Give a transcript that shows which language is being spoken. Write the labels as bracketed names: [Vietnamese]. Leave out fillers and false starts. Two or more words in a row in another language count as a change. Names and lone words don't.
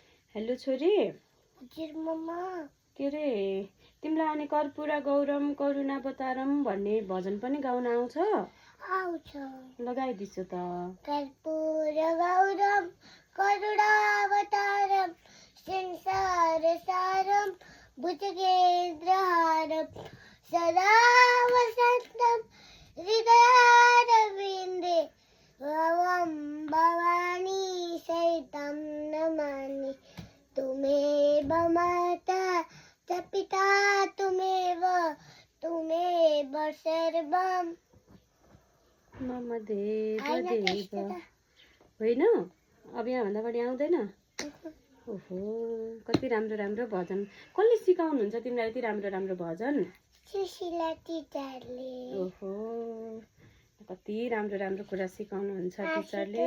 [Nepali] हेलो छोरी। हजुर मम्मा। के रे तिमीलाई अनि [Sanskrit] कर्पूर गौरम करुणावतारम [Nepali] भन्ने भजन पनि गाउन आउँछ? आउँछ। लगाइदिन्छु त। [Sanskrit] कर्पूर गौरम करुणावतारम संसार सारम भुजगेन्द्रहारम सदा वसन्तं हृदयारविन्दे भवं भवानी सहितं नमामि। तुमेव माता च पिता तुमेव सर्वं मम देव देव। [Nepali] होइन अब यहाँभन्दा बढी आउँदैन? ओहो कति राम्रो राम्रो भजन कसले सिकाउनुहुन्छ तिमीलाई यति राम्रो राम्रो भजन? सुशीला टिचरले। ओहो कति राम्रो राम्रो कुरा सिकाउनुहुन्छ टिचरले।